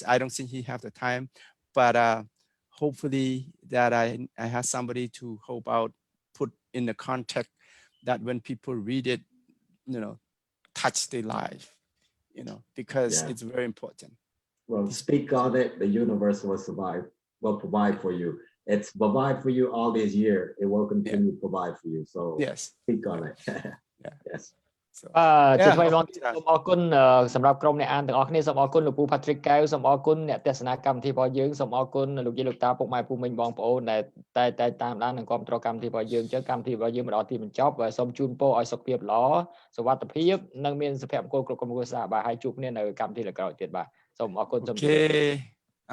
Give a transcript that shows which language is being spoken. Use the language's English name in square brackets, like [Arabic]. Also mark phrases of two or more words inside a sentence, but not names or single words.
[English] I don't think he have the time, but hopefully that I have somebody to help out, put in the context that when people read it, touch their life, because it's very important. Well, speak on it. The universe will provide for you. It's provide for you all these years. It will continue to provide for you. So yes, speak on it. Yes. [Khmer] ជាថ្មីម្ដងទៀតសូមអរគុណសម្រាប់ក្រុមអ្នកអានទាំងអស់គ្នាសូមអរគុណលោកពូ Patrick កែវសូមអរគុណអ្នកទស្សនាកម្មវិធីរបស់យើងសូមអរគុណលោកយាយលោកតាពុកម៉ែពូមីងបងប្អូនដែលតែតាមដាននិងគ្រប់គ្រងកម្មវិធីរបស់យើងអញ្ចឹងកម្មវិធីរបស់យើងមកដល់ទីបញ្ចប់សូមជូនពរឲ្យសុខភាពល្អសុវត្ថិភាពនិងមានសុភមង្គលគ្រប់ក្រុមគ្រួសារបាទហើយជួបគ្នានៅកម្មវិធីក្រោយទៀតបាទសូមអរគុណសូមជម្រាបលា